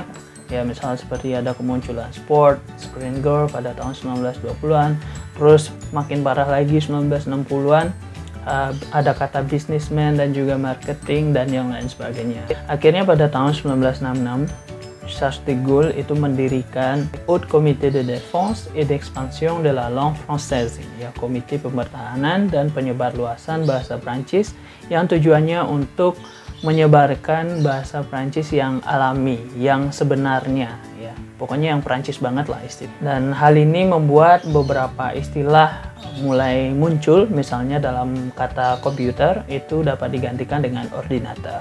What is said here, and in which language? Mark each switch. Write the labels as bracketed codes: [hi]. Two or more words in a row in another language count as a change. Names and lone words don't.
[id] Ya misalnya seperti ada kemunculan sport, [en] screen girl [id] pada tahun 1920-an. Terus makin parah lagi 1960-an, ada kata businessman dan juga marketing dan yang lain sebagainya. Akhirnya pada tahun 1966, Charles de Gaulle itu mendirikan Haut Comité de Défense et d'Expansion de la Langue Française, ya Komite Pempertahanan dan Penyebarluasan Bahasa Prancis yang tujuannya untuk menyebarkan bahasa Prancis yang alami, yang sebenarnya, ya pokoknya yang Prancis banget lah istilah. Dan hal ini membuat beberapa istilah mulai muncul, misalnya dalam kata komputer itu dapat digantikan dengan ordinateur.